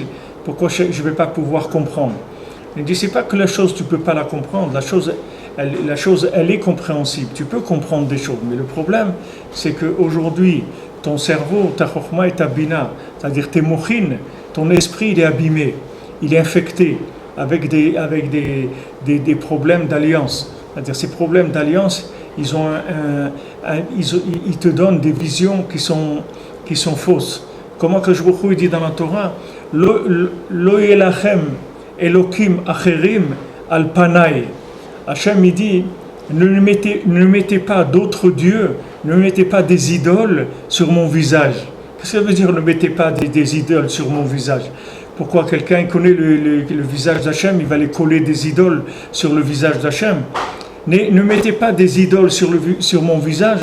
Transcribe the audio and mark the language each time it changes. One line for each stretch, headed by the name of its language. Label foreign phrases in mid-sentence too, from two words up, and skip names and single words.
French: Pourquoi je ne vais pas pouvoir comprendre? Il dit, c'est pas que la chose, tu ne peux pas la comprendre, la chose, elle est compréhensible, tu peux comprendre des choses, mais le problème, c'est qu'aujourd'hui, ton cerveau, ta chokhma et ta bina, c'est-à-dire tes mochines, ton esprit, il est abîmé, il est infecté avec des problèmes d'alliance. C'est-à-dire ces problèmes d'alliance, ils te donnent des visions qui sont fausses. Comment que je vous dis dans la Torah,
Hebrew: לא יהיה לכם אלוקים אחרים על פני.
French: Hachem il dit, ne mettez pas d'autres dieux, ne mettez pas des idoles sur mon visage. Qu'est-ce que ça veut dire ne mettez pas des idoles sur mon visage? Pourquoi quelqu'un connaît le visage d'Hachem, il va les coller des idoles sur le visage d'Hachem? Ne mettez pas des idoles sur mon visage.